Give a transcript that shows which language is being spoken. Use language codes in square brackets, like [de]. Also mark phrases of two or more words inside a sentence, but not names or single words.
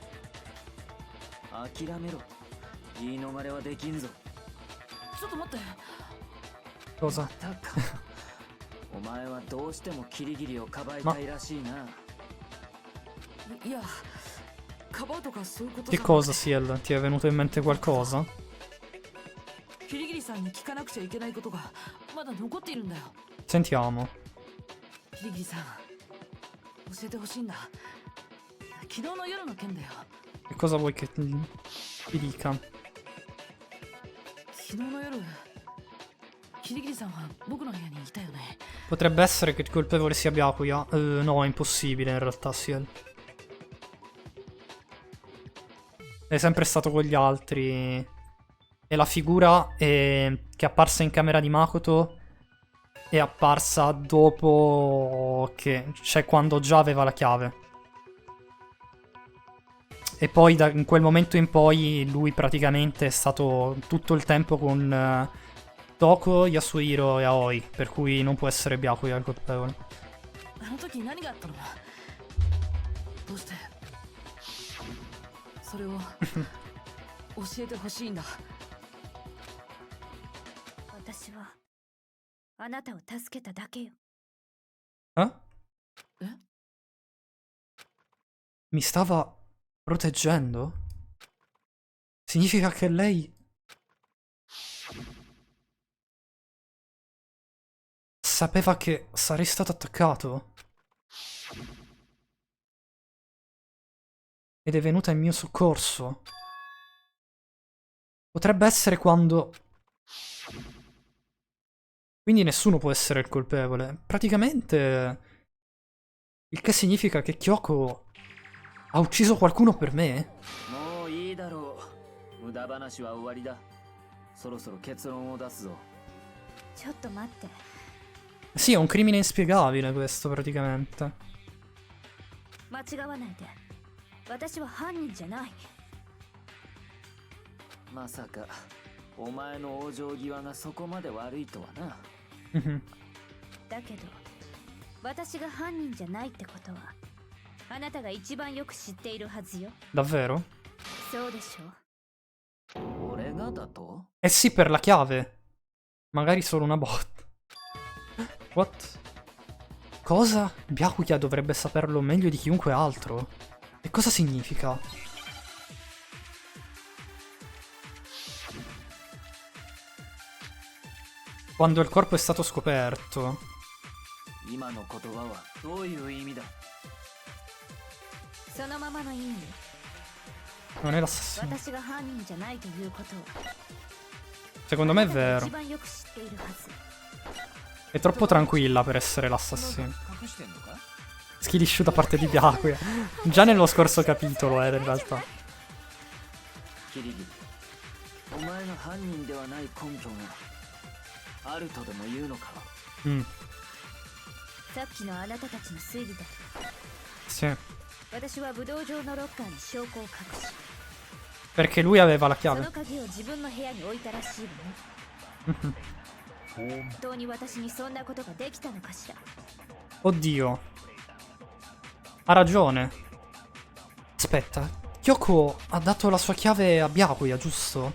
[ja] 諦めろ。言い逃れはできんぞ。ちょっと待って。 [it] Cosa? [ja] またか。お前はどうしてもキリギリをかばいたいらしいな。いや、かばうとかそういうことじ [it] Che [ja] ゃなく [it] cosa, Ciel? Ti è venuto in mente qualcosa? [ja] キリギリさんに聞かなくちゃいけないことがまだ残っているんだよ。 [it] Sentiamo. [ja] キリギリさん、教えてほしいんだ。昨日の夜の件だよ。 [it] Che cosa vuoi che ti dica? [ja] 昨日の夜、キリギリさんは僕の部屋にいたよね。 [it] Potrebbe essere che il colpevole sia Byakuya. No, è impossibile in realtà, Ciel. È sempre stato con gli altri. E la figura che è apparsa in camera di Makoto è apparsa dopo che... cioè quando già aveva la chiave. E poi in quel momento in poi lui praticamente è stato tutto il tempo con Toko, Yasuhiro e Aoi, per cui non può essere Byakuya il colpevole. [ja] あの時何があったの？どうして？それを教えてほしいんだ。私はあなたを助けただけよ。 Eh? Eh? [it] Mi stava proteggendo? Significa che lei... sapeva che sarei stato attaccato? Ed è venuta in mio soccorso? Potrebbe essere quando... Quindi nessuno può essere il colpevole. Praticamente... il che significa che Kyoko ha ucciso qualcuno per me? [ja] もういいだろう。無駄話は終わりだ。そろそろ結論を出すぞ。ちょっと待って。 [it] Sì, è un crimine inspiegabile questo praticamente. [ja] 間違わないで。私は犯人じゃない。まさかお前の往生際がそこまで悪いとはな。 Mhm. だけど私が犯人じゃないってことはあなたが一番よく知っているはずよ。 [it] Davvero? [ja] そうでしょ。俺がだと？ [it] Eh sì, per la chiave. Magari solo una bot. What? Cosa? Byakuya dovrebbe saperlo meglio di chiunque altro. E cosa significa? Quando il corpo è stato scoperto. [ja] 今の言葉はどういう意味だ？そのままの意味。 [it] Non è l'assassino. [ja] 私が犯人じゃないということは [it] Secondo me è [ja] あなたが [it] vero. [ja] 一番よく知っているはず。 [it] È troppo tranquilla per essere l'assassino. [ja] 隠してんのか？ [en] Skill issue [it] da parte di Byakuya. Già nello scorso capitolo, in realtà. [ja] キリギリ、お前が犯人ではない根拠があるとでも言うのか？ Mm. さっきのあなたたちの推理だと [it] Sì. [ja] 私は武道場のロッカーに証拠を隠し [it] Perché lui aveva la [ja] そ [it] chiave. [ja] の鍵を自分の部屋に置いたらしいわね。本当に私にそんなことができたのかしら。 [it] Oddio. Ha ragione. Aspetta. Kyoko ha dato la sua chiave a Byakuya, giusto?